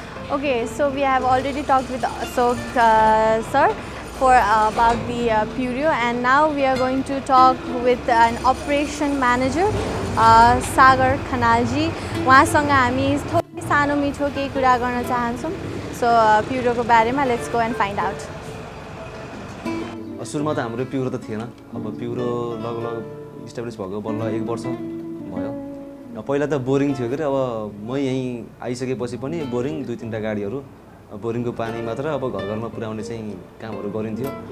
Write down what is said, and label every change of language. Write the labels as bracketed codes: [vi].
[en] Okay, so we have already talked with Ashok sir for about the Pureo, and now we are going to talk with an operation manager, Sagar Khanalji. [ne] उहाँसँग हामी थोरै सानो मिठो केही कुरा गर्न चाहन्छौँ. [en] So Pureo [ne] को बारेमा [en] let's go and find out. [ne] सुरुमा त हाम्रो प्युरो त थिएन. अब प्युरो लगभग इस्टाब्लिस भएको बल्ल 1 वर्ष भयो. पहिला त बोरिङ थियो के अब म यहीँ आइसकेपछि पनि बोरिङ 2-3टा गाडीहरू बोरिङको पानी मात्र अब घर-घरमा पुर्याउने चाहिँ कामहरू गरिन्थ्यो.